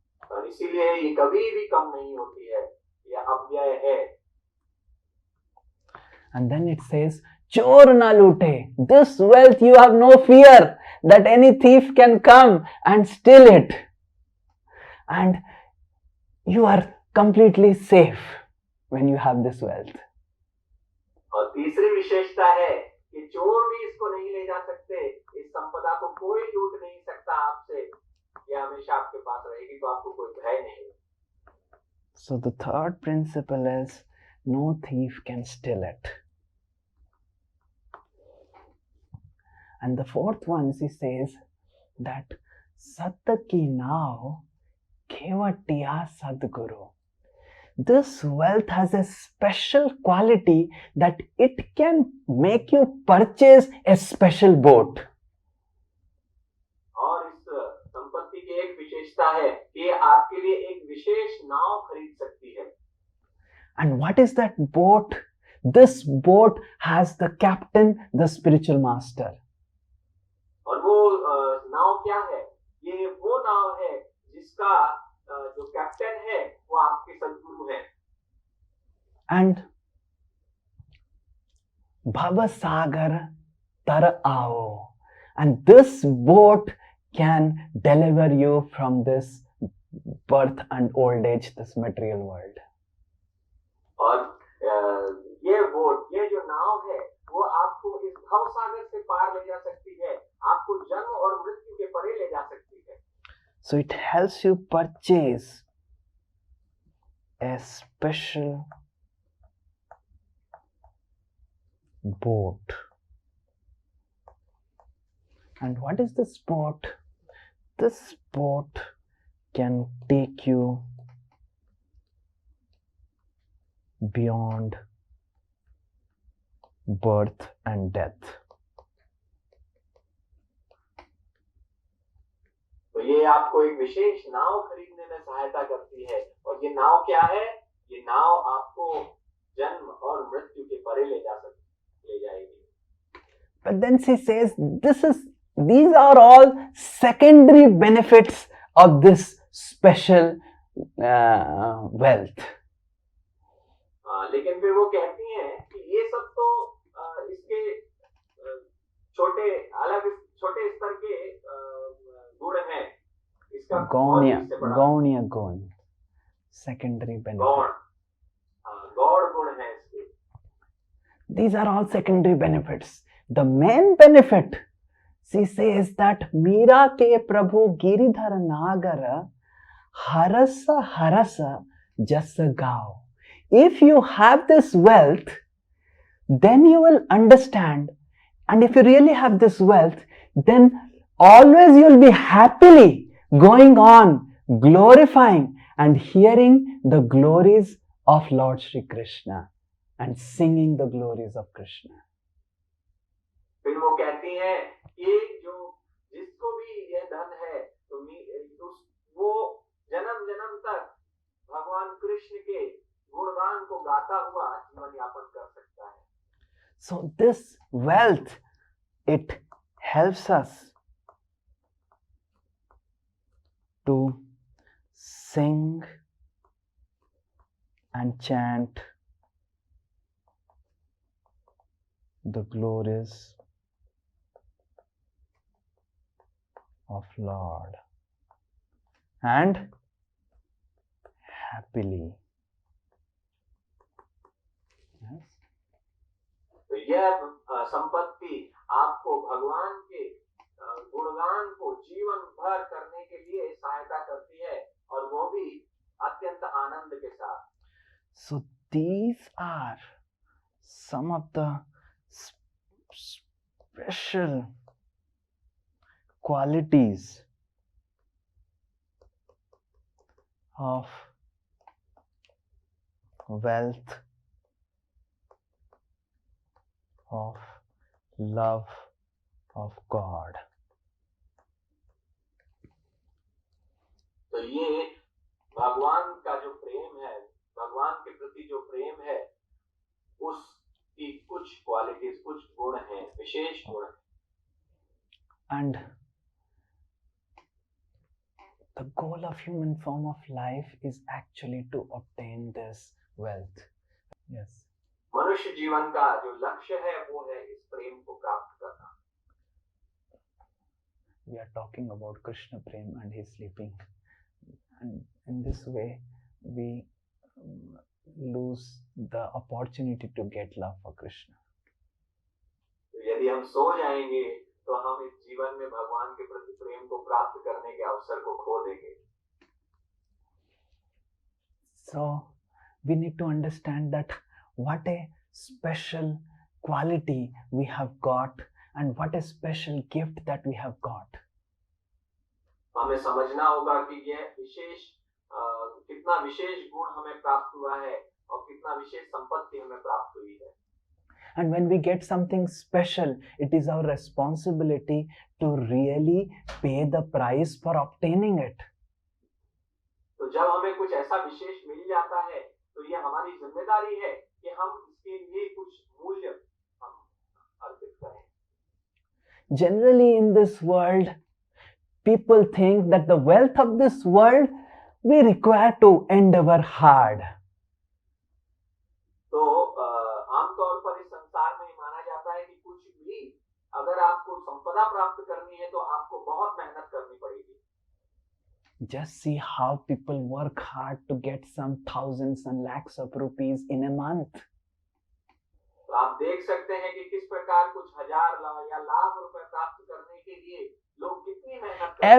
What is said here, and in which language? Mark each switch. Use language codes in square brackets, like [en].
[hi] और इसीलिए ये कभी भी कम नहीं होती है, यह अव्यय है. [en] And then it says, [hi] Chor na loote. [en] This wealth you have no fear that any thief can come and steal it. And you are completely safe when you have this wealth. [hi] और तीसरी विशेषता है कि चोर भी इसको नहीं ले जा सकते, इस संपदा को कोई लूट नहीं सकता आपसे, यह हमेशा आपके पास रहेगी, तो आपको कोई भय नहीं. [en] So the third principle is, no thief can steal it. And the fourth one, he says that Sattaki now Kevatiya Sadguru. This wealth has a special quality that it can make you purchase a special boat. [hi] और इस संपत्ति की एक विशेषता है कि आपके लिए एक विशेष नाव खरीद सकती है. [en] And what is that boat? This boat has the captain, the spiritual master. [hi] और वो नाव क्या है? ये वो नाव है जिसका जो कैप्टन है वो आपके सद्गुरु है. And Bhavasagar tar ao. [en] And this boat can deliver you from this birth and old age, this material world. [hi] और ये बोट, ये जो नाव है, वो आपको इस भव सागर से पार ले जा सकती है, आपको जन्म और मृत्यु के परे ले जा सकती है. [en] So it helps you purchase a special boat. And what is this boat? This boat can take you beyond birth and death. [hi] तो ये आपको एक विशेष नाव खरीदने में सहायता करती है, और ये नाव क्या है? ये नाव आपको जन्म और मृत्यु के परे ले जाएगी. [en] But then she says, these are all secondary benefits of this special wealth. [hi] लेकिन फिर वो कहती हैं कि ये सब तो इसके छोटे स्तर के गुण हैं. इसका गौण्य गुण, [en] secondary benefit. [hi] गौण गुण है इसके. [en] These are all secondary benefits. The main benefit, she says that [hi] Meera ke Prabhu Giridhar Nagar harasa jasa gao. [en] If you have this wealth, then you will understand, and if you really have this wealth, then always you will be happily going on glorifying and hearing the glories of Lord Shri Krishna and singing the glories of Krishna. [hi] फिर वो कहती हैं कि जिसको भी यह धन है, तो वो जन्म जन्म तक भगवान कृष्ण के गुणगान को गाता हुआ जीवन यापन कर सकता है. [en] So this wealth, it helps us to sing and chant the glories of Lord and happily. Yes. [hi] तो यह संपत्ति आपको भगवान के गुणगान को जीवन भर करने के लिए सहायता करती है, और वो भी अत्यंत आनंद के साथ. [en] So these are some of the special qualities of wealth, of love of God. [hi] तो ये भगवान का जो प्रेम है, भगवान के प्रति जो प्रेम है, उस की कुछ क्वालिटीज, कुछ गुण हैं, विशेष गुण हैं. [en] And the goal of human form of life is actually to obtain this wealth. Yes. [hi] मनुष्य जीवन का जो लक्ष्य है वो है इस प्रेम को प्राप्त करना. [en] We are talking about Krishna Prem and his sleeping. And in this way, we lose the opportunity to get love for Krishna. [hi] तो यदि हम सो जाएंगे तो हम इस जीवन में भगवान के प्रति प्रेम को प्राप्त करने के अवसर को खो देंगे. [en] So we need to understand that what a special quality we have got and what a special gift that we have got. [hi] हमें समझना होगा कि यह विशेष कितना विशेष गुण हमें प्राप्त हुआ है और कितना विशेष संपत्ति हमें प्राप्त हुई है. [en] And when we get something special, it is our responsibility to really pay the price for obtaining it. [hi] तो जब हमें कुछ ऐसा विशेष मिल जाता है तो यह हमारी जिम्मेदारी है कि हम इसके लिए कुछ मूल्य हम अर्पित करें. [en] Generally in this world, people think that the wealth of this world we require to endeavor hard. [hi] तो आमतौर पर इस संसार में माना जाता है कि कुछ भी अगर आपको संपदा प्राप्त करनी है तो आपको बहुत मेहनत करनी पड़ेगी. [en] Just see how people work hard to get some thousands and lakhs of rupees in a month. [hi] तो आप देख सकते हैं कि किस प्रकार कुछ हजार या लाख रुपए प्राप्त करने के लिए लोग कितनी मेहनत करते हैं.